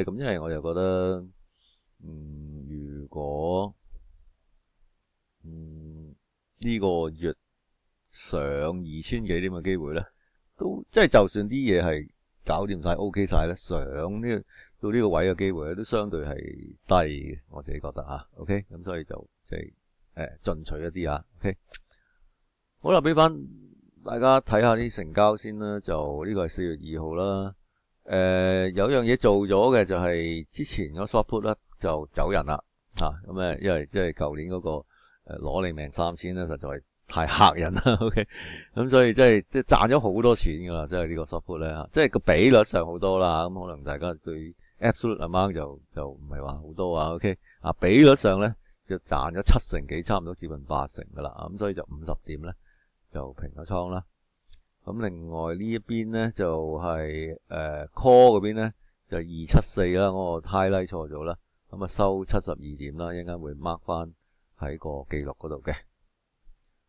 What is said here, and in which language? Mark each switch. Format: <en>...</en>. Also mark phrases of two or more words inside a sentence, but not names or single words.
<yue>咁因為我就覺得如果呢個月上2000幾點嘅機會咧，都即係就算啲嘢係搞掂晒 OK 晒咧，上到呢個位嘅機會咧，都相對係低嘅，我自己覺得OK，咁所以就即係進取一啲OK。好啦，俾翻大家睇下啲成交先啦，就呢個係4月2號啦。有樣嘢做咗嘅就係之前嗰</yue> <en>short put</en> <yue>咧就走人啦咁因為即係舊年嗰個攞你命3000咧，實在係太嚇人啦 OK。咁所以即係賺咗好多錢噶啦，即係呢個</yue> <en>short put</en> <yue>咧即係個比率上好多啦，咁可能大家對</yue> <en>absolute amount</en> <yue>就唔係話好多OK。比率上咧就賺咗70%幾，差唔多接近80%噶啦，咁所以就50點咧就平咗倉啦。咁另外呢一邊咧就係call 嗰邊咧就274啦，我個 highlight 錯咗啦，咁收72點啦，一陣間會 mark 翻喺個記錄嗰度嘅。</yue>